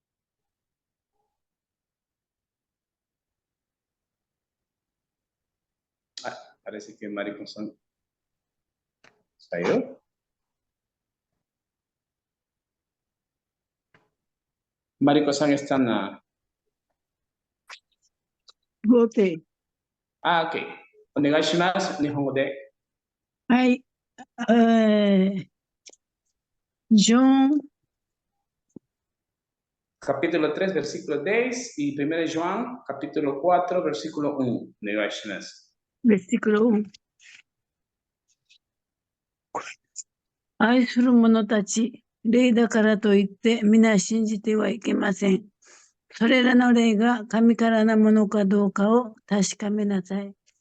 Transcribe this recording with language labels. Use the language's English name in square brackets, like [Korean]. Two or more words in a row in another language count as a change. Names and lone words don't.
[Portuguese] Parece que Mariko-san saiu. Mariko-san está na... Voltei. Ok. [Japanese] お願いします、日本語で. はい。João, [Portuguese] Capítulo 3, versículo 10 y 1 João, capítulo 4, versículo 1. [Japanese] お願いします. [Portuguese] versículo 1。 [Japanese] 愛する者たち、霊だからといって皆信じてはいけません。それらの霊が神からなものかどうかを確かめなさい。